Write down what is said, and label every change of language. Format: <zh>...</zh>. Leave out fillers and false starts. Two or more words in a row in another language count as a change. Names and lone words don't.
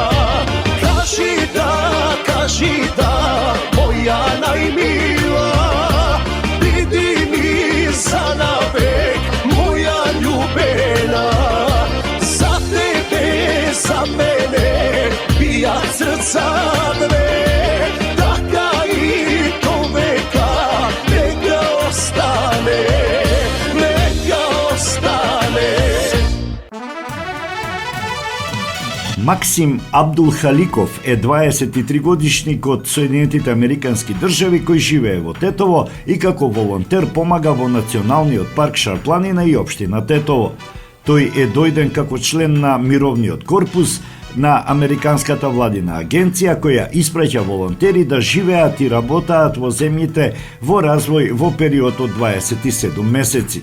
<mk>Кажи да, моја најмила, види ми за навек, моја љубена. За тебе, за мене, бија срца две, така и до века, нека остане, нека остане. Максим Абдулхаликов е 23-годишник од Соединетите Американски држави кој живее во Тетово и како волонтер помага во Националниот парк Шарпланина и општина Тетово. Тој е дојден како член на Мировниот корпус на Американската владина агенција која испраќа волонтери да живеат и работаат во земјите во развој во период од 27 месеци.</mk>